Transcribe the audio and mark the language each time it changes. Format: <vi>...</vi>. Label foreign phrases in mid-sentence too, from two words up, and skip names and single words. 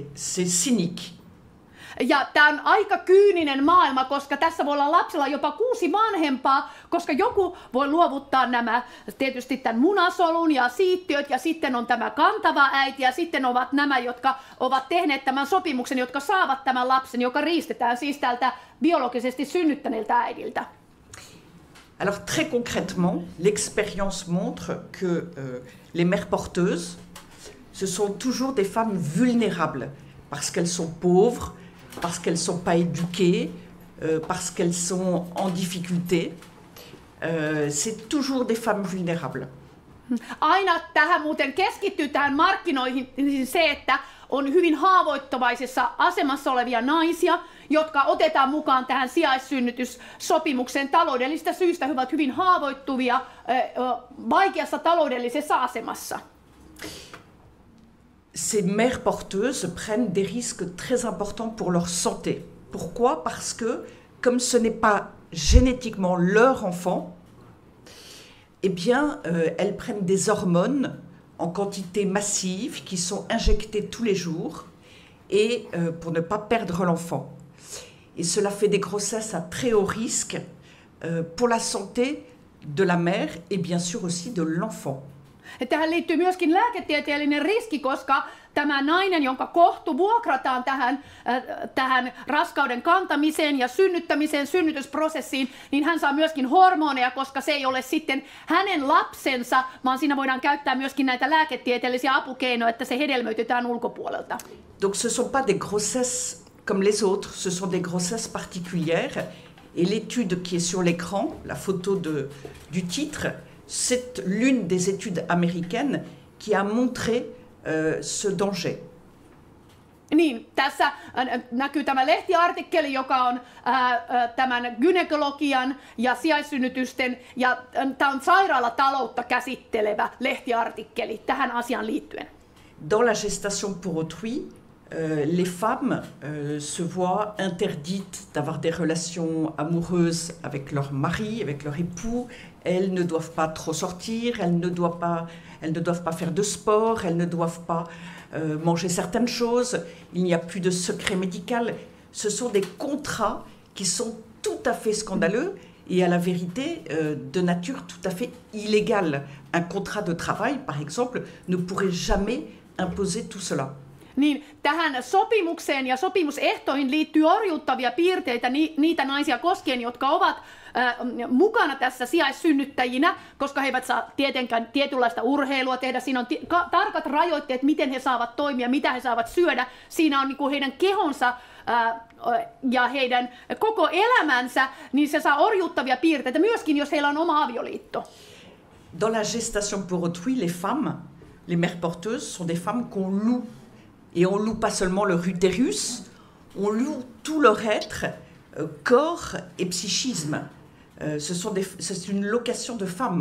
<fr>C'est cynique.</fr> <fi>Ja tämä on aika kyyninen maailma, koska tässä voi olla lapsella jopa 6 vanhempaa, koska joku voi luovuttaa nämä, tietysti tämän munasolun ja siittiöt, ja sitten on tämä kantava äiti, ja sitten ovat nämä, jotka ovat tehneet tämän sopimuksen, jotka saavat tämän lapsen, joka riistetään siis tältä biologisesti synnyttäneeltä äidiltä.</fi> <fr>Alors très concrètement, l'expérience montre que les mères porteuses, ce sont toujours des femmes vulnérables, parce qu'elles sont pauvres, parce qu'elles ne sont pas éduquées, parce qu'elles sont en difficulté. C'est toujours des femmes vulnérables.</fr> <fi>Aina tähän muuten keskittyy tähän markkinoihin se, että on hyvin haavoittuvaisessa asemassa olevia naisia, jotka otetaan mukaan tähän sijaissynnytyssopimukseen taloudellisista syistä. He ovat hyvin haavoittuvia, vaikeassa taloudellisessa asemassa.</fi> <fr>Ces mères porteuses prennent des risques très importants pour leur santé. Pourquoi? Parce que, comme ce n'est pas génétiquement leur enfant, eh bien, elles prennent des hormones en quantité massive qui sont injectées tous les jours et pour ne pas perdre l'enfant. Et cela fait des grossesses à très haut risque pour la santé de la mère et bien sûr aussi de l'enfant.</fr> <fi>Tähän liittyy myöskin lääketieteellinen riski, koska tämä nainen, jonka kohtu vuokrataan tähän raskauden kantamiseen ja synnyttämiseen, synnytysprosessiin, niin hän saa myöskin hormoneja, koska se ei ole sitten hänen lapsensa, vaan siinä voidaan käyttää myöskin näitä lääketieteellisiä apukeinoja, että se hedelmöitetään ulkopuolelta.</fi> <fr>Donc ce sont pas des grossesses comme les autres, ce sont des grossesses particulières. Et l'étude qui est sur l'écran, la photo du titre, c'est l'une des études américaines qui a montré ce danger.</fr> <fi>Niin, tässä näkyy tämä lehtiartikkeli, joka on tämän gynekologian ja sijaissynnytysten, ja tämä on sairaalataloutta käsittelevä lehtiartikkeli tähän asiaan liittyen.</fi> <fr>Dans la gestation pour autrui, les femmes se voient interdites d'avoir des relations amoureuses avec leur mari, avec leur époux. Elles ne doivent pas trop sortir, elles ne doivent pas faire de sport, elles ne doivent pas manger certaines choses. Il n'y a plus de secret médical. Ce sont des contrats qui sont tout à fait scandaleux et à la vérité de nature tout à fait illégale. Un contrat de travail, par exemple, ne pourrait jamais imposer tout cela.</fr> <fi>Niin tähän sopimukseen ja sopimusehtoihin liittyy orjuuttavia piirteitä niitä naisia koskien, jotka ovat mukana tässä sijaissynnyttäjinä, koska he eivät saa tietenkään tietynlaista urheilua tehdä. Siinä on tarkat rajoitteet, miten he saavat toimia, mitä he saavat syödä. Siinä on niin kuin heidän kehonsa ja heidän koko elämänsä, niin se saa orjuuttavia piirteitä, myöskin jos heillä on oma avioliitto.</fi> <fr>Dans la gestation pour autrui, les femmes, les mères porteuses, sont des femmes qu'on loue. Et on loue pas seulement leur utérus, on loue tout leur être, corps et psychisme. C'est une location de femme.</fr>